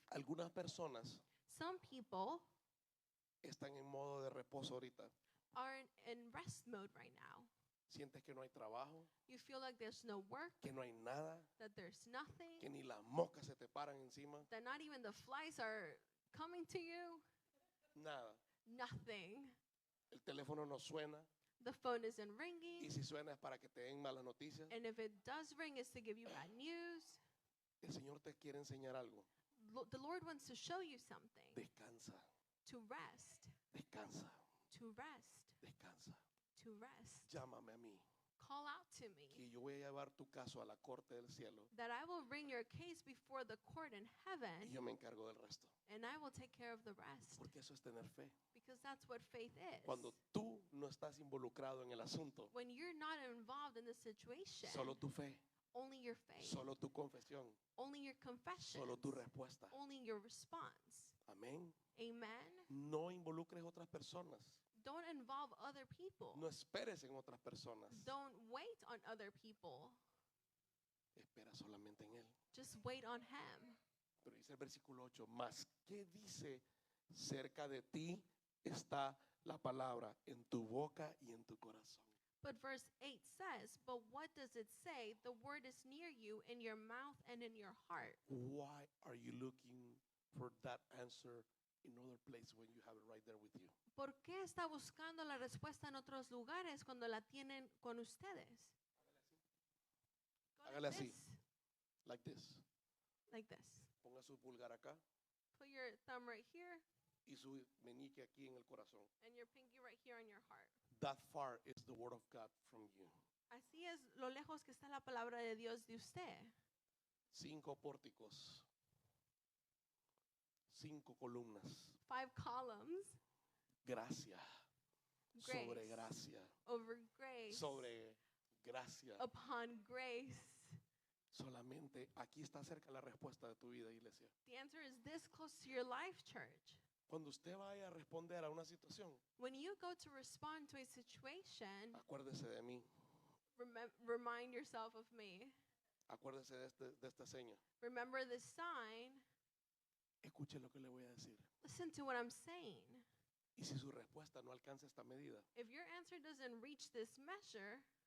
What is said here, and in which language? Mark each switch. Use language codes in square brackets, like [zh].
[es] Algunas personas [en] Some people [es] están en modo de reposo ahorita. [en] are in rest mode right now. [es] Sientes que no hay trabajo, [en] You feel like there's no work, [es] que no hay nada, [en] that there's nothing, [es] que ni las moscas se te paran encima. [en] that not even the flies are coming to you? [es] Nada. [en] Nothing. [es] El teléfono no suena. [en] The phone isn't [es] Y [en] ringing. [es] si suena es para que te den malas noticias. [en] And if it does ring, it's to give you bad news. [es] El Señor te quiere enseñar algo. [en] The Lord wants to show you something. [es] Descansa, [en] To rest. [es] descansa, [en] To rest. [es] descansa. [en] To rest. [es] Llámame a mí, [en] Call out to me. [es] que yo voy a llevar tu caso a la corte del cielo [en] That I will bring your case before the court in [es] y [en] heaven. [es] yo me encargo del resto. [en] And I will take care of the rest. [es] Porque eso es tener fe. [en] Because that's what faith is. [es] Cuando tú no estás involucrado en el asunto, [en] When you're not involved in the situation, [es] solo tu fe, [en] only your faith, [es] solo tu confesión, [en] only your confession, [es] solo tu respuesta. [en] only your response. [es] Amén. [en] Amen. [es] No involucres otras personas. [en] Don't involve other people. [es] No esperes en otras personas. [en] Don't wait on other people. [es] Espera solamente en Él. [en] Just wait on Him. [es] Pero dice el versículo 8, más ¿qué dice? Cerca de ti está la palabra en tu boca y en tu corazón. [en] But verse 8 says, but what does it say? The word is near you, in your mouth and in your heart. Why are you looking for that answer in other place when you have it right there with you? [es] ¿Por qué está buscando la respuesta en otros lugares cuando la tienen con ustedes? [en] Go [es] Hágale [en] like [es] así. [en] this. Like this. Like this. [es] Ponga su pulgar acá [en] Put your thumb right here [es] y su meñique aquí en el corazón. [en] and your pinky right here on your heart. That far is the word of God from you. [es] Así es lo lejos que está la palabra de Dios de usted. 5 pórticos. 5 columnas. [en] 5 columns. [es] Gracia. [en] Grace. [es] Sobre gracia. [en] Over grace. [es] Sobre gracia. [en] Upon grace. [es] Solamente aquí está cerca la respuesta de tu vida, iglesia. [en] The answer is this close to your life, church. [es] Cuando usted vaya a responder a una situación, [en] When you go to respond to a situation, [es] acuérdese de mí. [en] remind yourself of me. [es] Acuérdese de esta seña. [en] Remember this sign. [es] Escuche lo que le voy a decir. [en] Listen to what I'm saying. [es] Y si su respuesta no alcanza esta medida, [en] If your answer doesn't reach this measure,